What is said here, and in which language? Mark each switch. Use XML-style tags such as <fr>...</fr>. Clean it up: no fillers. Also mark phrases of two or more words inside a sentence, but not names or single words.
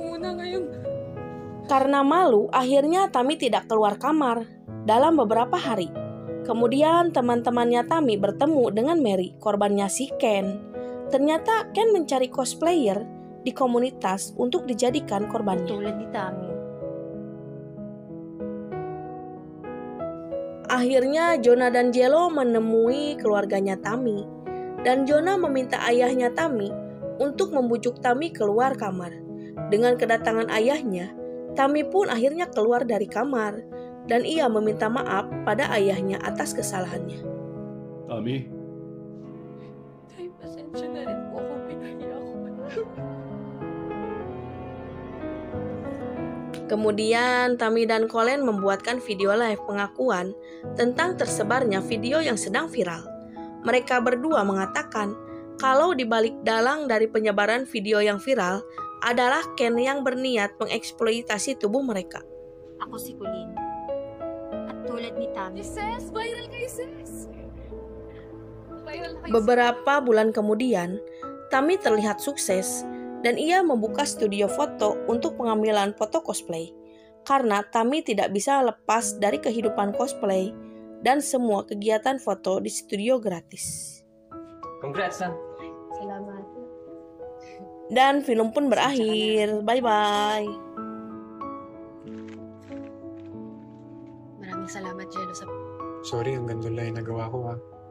<id>Karena malu, akhirnya Tami tidak keluar kamar dalam beberapa hari. Kemudian teman-temannya Tami bertemu dengan Mary, korbannya si Ken. Ternyata Ken mencari cosplayer di komunitas untuk dijadikan korbannya.</id> <tl>Tulad ni Tami.</tl> <id>Akhirnya Jonah dan Jello menemui keluarganya Tami. Dan Jonah meminta ayahnya Tami untuk membujuk Tami keluar kamar. Dengan kedatangan ayahnya, Tami pun akhirnya keluar dari kamar dan ia meminta maaf pada ayahnya atas kesalahannya.</id> <tl>Tami, Tay, pasensya na rin po kung pinahiya ko.</tl> <id>Kemudian Tami dan Colleen membuatkan video live pengakuan tentang tersebarnya video yang sedang viral. Mereka berdua mengatakan kalau di balik dalang dari penyebaran video yang viral adalah Ken yang berniat mengeksploitasi tubuh mereka.</id> <tl>Ako si Colleen. At tulad ni Tami, Sis, viral kayo, sis! Viral kayo,</tl> <id>Beberapa bulan kemudian, Tami terlihat sukses dan ia membuka studio foto untuk pengambilan foto cosplay. Karena Tami tidak bisa lepas dari kehidupan cosplay dan semua kegiatan foto di studio gratis.</id> <en>Congrats, son.</en> <tl>Salamat.</tl> <id>Dan film pun berakhir.</id> <en>Bye-bye.</en> <tl>Maraming salamat, Jello, sa Sorry, hanggang doon lang yung nagawa ko ha.</tl>